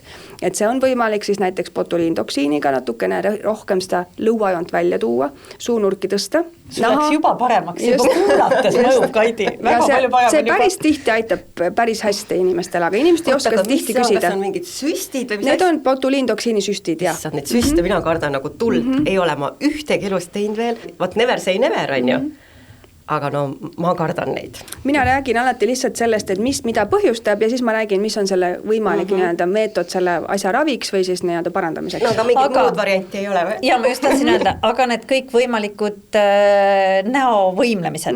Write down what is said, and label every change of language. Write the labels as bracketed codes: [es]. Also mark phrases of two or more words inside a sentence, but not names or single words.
[et] Et see on võimalik siis näiteks botuliintoksiiniga natukene rohkem seda lõuajoont välja tuua, suunurki tõsta. Sul läks juba paremaks, juba kuulates mõjub Kaidi, väga palju parem. See päris tihti aitab päris hästi inimestele, aga inimesed ei oska tihti küsida. Kas on mingid süstid või mis? Need on botuliintoksiini süstid, jah. Need süste, mina kardan nagu tuld, ei ole ma ühtegi elust teinud veel, vaat [en] never say never [et] on ju. Aga no ma kardan neid. Mina räägin alati lihtsalt sellest, et mida põhjustab ja siis ma räägin, mis on selle võimalik nii-öelda meetod selle asja raviks või siis nii-öelda parandamiseks. No aga mingid muud varianti ei ole või? Ja ma just tahtsin öelda, aga need kõik võimalikud näovõimlemised.